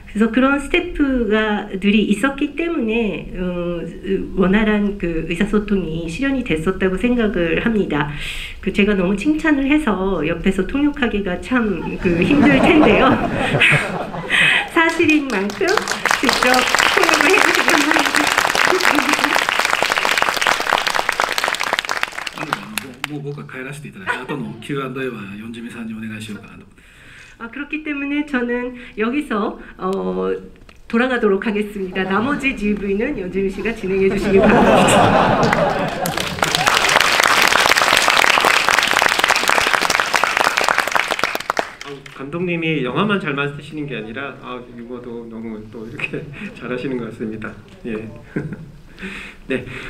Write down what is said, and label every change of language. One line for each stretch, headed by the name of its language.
Korean: 그래서 그런 스태프들이 있었기 때문에 원활한 그 의사소통이 실현이 됐었다고 생각을 합니다. 그 제가 너무 칭찬을 해서 옆에서 통역하기가 참 그 힘들 텐데요. 사실인 만큼 직접 통역을 해주시면 합니다.
Japanese: もう僕は帰らせていただいて、後の Q&A は四次美さんにお願いしようかなと。
Korean: 그렇기 때문에 저는 여기서 돌아가도록 하겠습니다. 나머지 GV는 연지미 씨가 진행해 주시기 바랍니다. 감독님이 영화만 잘 만드시는 게 아니라 유머도 너무 또 이렇게 잘하시는 것 같습니다. 예. 네.